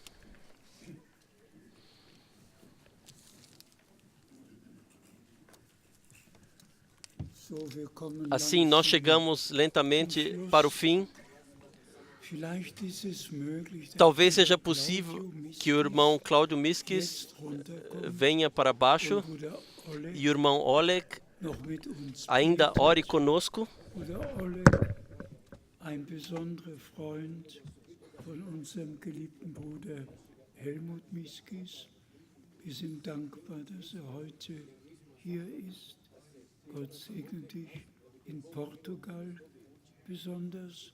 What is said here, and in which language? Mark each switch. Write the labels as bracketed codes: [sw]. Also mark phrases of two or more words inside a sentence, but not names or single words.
[pt] Assim, nós chegamos lentamente para o fim. Talvez seja possível que o irmão Cláudio Miskis venha para baixo e o irmão Oleg ainda ore conosco. [de] Ein besonderer Freund von unserem geliebten Bruder Helmut Miskis. Wir sind dankbar, dass heute hier ist. Gott segne dich in Portugal besonders.